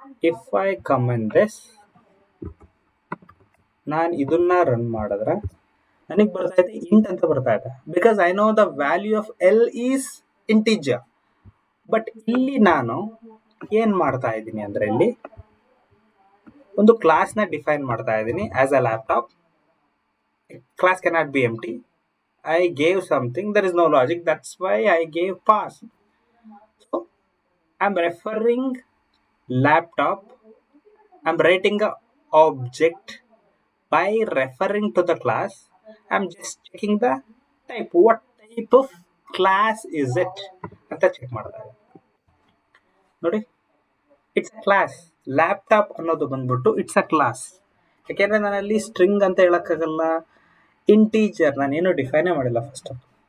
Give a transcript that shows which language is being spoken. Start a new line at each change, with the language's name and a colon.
English: if I comment this,
Kannada: ನಾನು ಇದನ್ನ run ಮಾಡಿದ್ರೆ ನನಗೆ ಬರ್ತಾ ಇದೆ ಇಂಟ್ ಅಂತ ಬರ್ತಾ ಇದೆ.
English: Because I know the value of L is integer.
Kannada: But ಇಲ್ಲಿ ನಾನು ಏನ್ ಮಾಡ್ತಾ ಇದ್ದೀನಿ ಅಂದ್ರೆ, ಇಲ್ಲಿ ಒಂದು ಕ್ಲಾಸ್ ನ ಡಿಫೈನ್ ಮಾಡ್ತಾ ಇದ್ದೀನಿ
English: As a laptop. Class cannot be empty. I gave something, there is no logic, that's why I gave pass. So I'm referring laptop, I'm writing a object by referring to the class. I'm just checking the type, what type of class is it
Kannada: ಅಂತ check ಮಾಡ್ತಾ ಇದ್ದೀನಿ.
English: ನೋಡಿ, it's a class.
Kannada: Laptop ಅನ್ನೋದು ಬಂದ್ಬಿಟ್ಟು
English: It's a class.
Kannada: ಯಾಕೆಂದ್ರೆ ನಾನಲ್ಲಿ string ಅಂತ ಹೇಳಕ್ಕಾಗಲ್ಲ, ಇಂಟೀಜರ್ ನಾನೇನು ಡಿಫೈನೇ ಮಾಡಿಲ್ಲ ಫಸ್ಟ್ ಆಫ್.